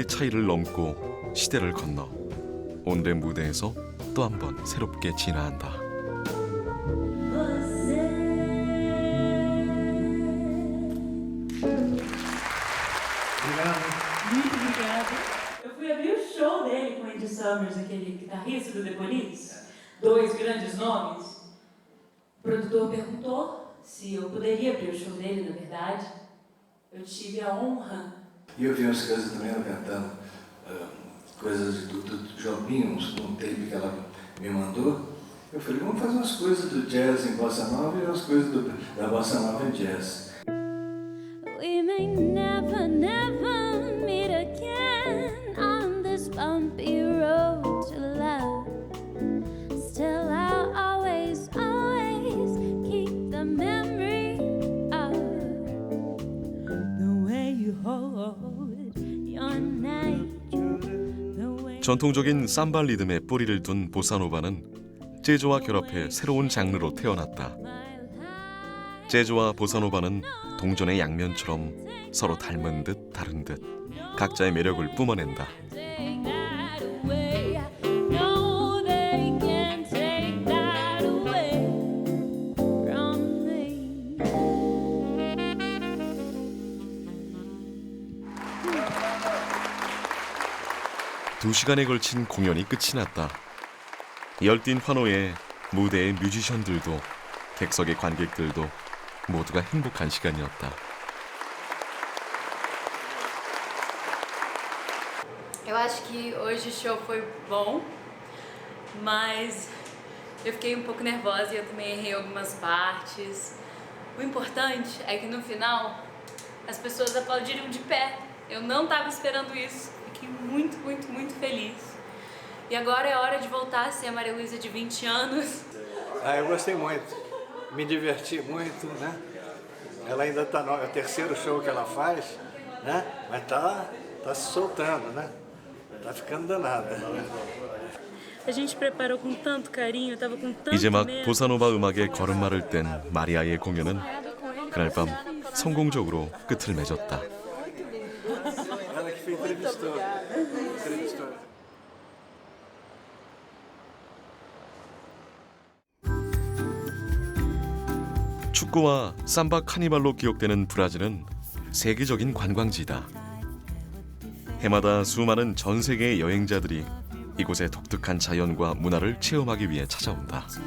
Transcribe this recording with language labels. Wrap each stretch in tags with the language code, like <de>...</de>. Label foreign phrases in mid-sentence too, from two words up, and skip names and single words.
<ko>차이를 넘고 시대를 건너 오늘의 무대에서 또 한 번 새롭게 진화한다.</ko> <pt>Muito obrigada. Eu fui abrir o show dele com o Andy Summers, aquele guitarrista do The Police. 2 grandes nomes. O produtor perguntou se eu poderia abrir o show dele, na verdade. Eu tive a honra. E eu vi umas coisas também ela cantando, coisas do Jobim, um tape que ela me mandou. Eu falei, vamos fazer umas coisas do jazz em bossa nova e umas coisas da bossa nova em jazz.</pt> <en>We may never, never meet again on this bumpy road to love. Still I'll always, always keep the memory of the way you hold your night.</en> <ko>전통적인 삼바 리듬에 뿌리를 둔 보사노바는 재즈와 결합해 새로운 장르로 태어났다. 재즈와 보사노바는 동전의 양면처럼 서로 닮은 듯 다른 듯 각자의 매력을 뿜어낸다.</ko> <en>No, they can't take that away from me.</en> <ko>2시간에 걸친 공연이 끝이 났다. 열띤 환호에 무대의 뮤지션들도 객석의 관객들도 모두가 행복한 시간이었다.</ko> <pt>Eu acho que hoje o show foi bom, mas eu fiquei um pouco nervosa e eu também errei algumas partes. O importante é que no final as pessoas aplaudiram de pé. Eu não estava esperando isso. Fiquei muito, muito, muito feliz. E agora é hora de voltar a ser a Maria Luísa de 20 anos. Eu gostei muito, me diverti muito, né? Ela ainda está no 3º show que ela faz, né? Mas tá se soltando, né? Tá ficando danada. A gente preparou com tanto carinho, tava com tanto</pt> <ko>이제 막</ko> <pt>medo.</pt> <ko>보사노바 음악에 걸음마를 뗀 마리아의 공연은 그날 밤 성공적으로 끝을 맺었다.</ko> <pt>Ela que entrevistou.</pt> <ko>축구와 삼바 카니발로 기억되는 브라질은 세계적인 관광지다. 해마다 수많은 전 세계의 여행자들이 이곳의 독특한 자연과 문화를 체험하기 위해 찾아온다.</ko>